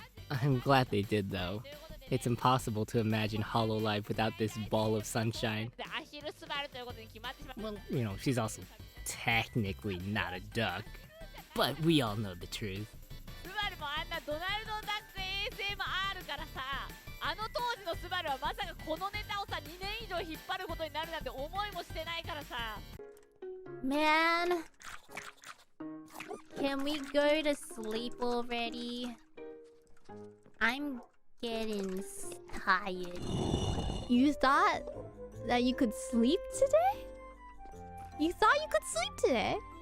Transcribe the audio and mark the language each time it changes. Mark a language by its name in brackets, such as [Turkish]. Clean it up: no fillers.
[English] I'm glad they did though. It's impossible to imagine Hololive without this ball of sunshine. Well, you know, she's also technically not a duck, but we all know the truth. [Japanese] あの当時のスバルはまさかこのネタをさ2年以上引っ張ることになるなんて思いもしてないからさ。 [English] Man, can we go to sleep already? I'm getting tired. You thought that you could sleep today? You thought you could sleep today?